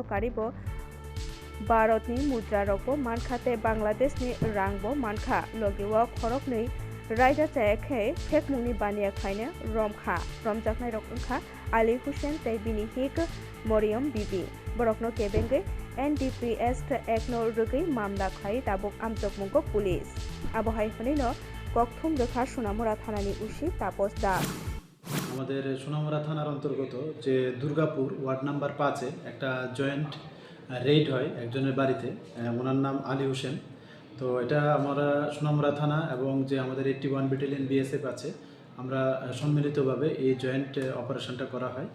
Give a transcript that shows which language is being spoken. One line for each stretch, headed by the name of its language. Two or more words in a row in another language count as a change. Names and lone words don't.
Kok Borok: Karibo Bharatni Mudra Rokbo Mankha Tei Bangladesh ni Rangbo Mankha Logiwa Khorok Nei Raida Chaekhe Thekmungni Bania Khaine Romkha Romjaknai Rokha Ali Hussein Tei Bini Hik Moriam Bibi Borokno Kebenge NDPS Ekno Rugi Mamla Khai Tabok Amjok Mungo Police Abohai Honino Kokthum Dekha Sunamura Thanani Ushi Tapos Da
Bangla: আমাদের সোনামুড়া থানার অন্তর্গত যে দুর্গাপুর
English: ward number
Bangla: 5-এ একটা
English: joint raid
Bangla: হয় একজনের বাড়িতে, ওনার নাম আলী হোসেন। তো এটা আমরা সোনামুড়া থানা এবং যে আমাদের 81
English: battalion BSF
Bangla: আছে আমরা সম্মিলিতভাবে এই
English: joint operation
Bangla: করা হয়।